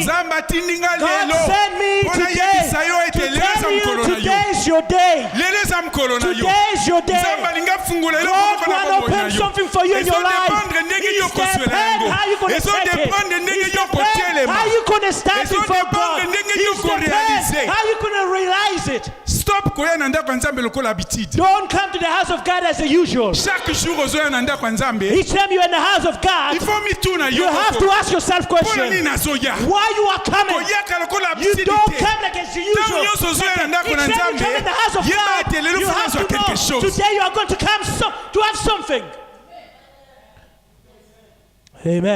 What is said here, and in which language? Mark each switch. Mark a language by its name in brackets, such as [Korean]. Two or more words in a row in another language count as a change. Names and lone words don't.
[English] God sent me today to tell you today is your day. Today is your day. God want to open something for you in your life. It depends how you're going to take it. It depends how you're going to stand before God. It depends how you're going to realize it. [Lingala] Stop koya nanda kwa nzambe lokola habitude. [English] Don't come to the house of God as the usual. [French] Chaque jour [Lingala] ozoya nanda kwa nzambe. [English] Each time you're in the house of God, you have to ask yourself question. Why you are coming? You don't come like it's the usual. Each time you come in the house of God, you have to know today you are going to come to have something. Amen.